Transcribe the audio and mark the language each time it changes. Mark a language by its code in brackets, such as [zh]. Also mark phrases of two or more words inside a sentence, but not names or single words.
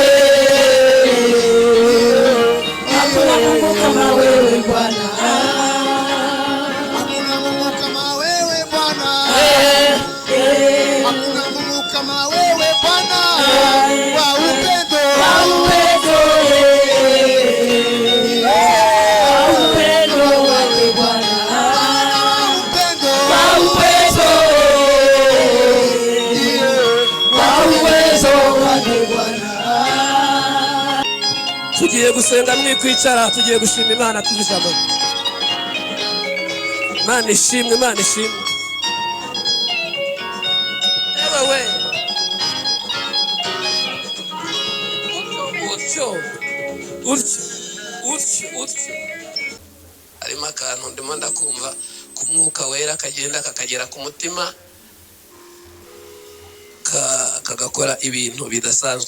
[sw] hakuna Mungu kama wewe Bwana, hakuna Mungu kama wewe Bwana, hakuna Mungu kama wewe Bwana wa upendo, wa upendo upendo wake Bwana, upendo, wa upendo wa uwezo wake Bwana. [rw] Tugiye gusenga mwikwicara, tugiye gushima Imana tubijamo. Imana ishimwe, Imana ishimwe. Ewe utyo harimo akantu ndimo ndakumva ku mwuka wera kagenda kakagera ku mutima kagakora ibintu bidasanzwe.